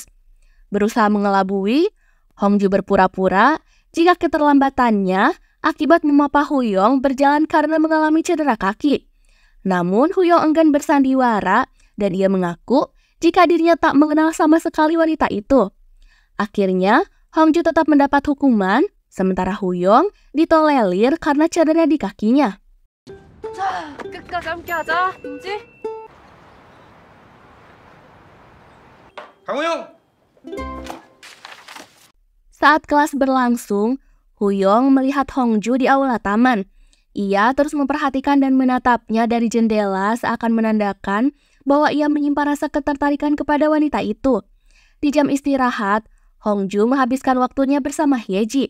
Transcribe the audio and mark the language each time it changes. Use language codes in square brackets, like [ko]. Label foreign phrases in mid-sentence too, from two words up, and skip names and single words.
[id] Berusaha mengelabui, Hongju berpura-pura jika keterlambatannya akibat memapa Huyong berjalan karena mengalami cedera kaki. Namun Huyong enggan bersandiwara dan ia mengaku jika dirinya tak mengenal sama sekali wanita itu. Akhirnya, Hongju tetap mendapat hukuman, sementara Huyong ditolerir karena cedera di kakinya. [ko] 자, 끝까지 함께하자, 인지? 강호영! [id] Saat kelas berlangsung, Huyong melihat Hongju di aula taman. Ia terus memperhatikan dan menatapnya dari jendela seakan menandakan bahwa ia menyimpan rasa ketertarikan kepada wanita itu. Di jam istirahat, Hongju menghabiskan waktunya bersama Hyeji.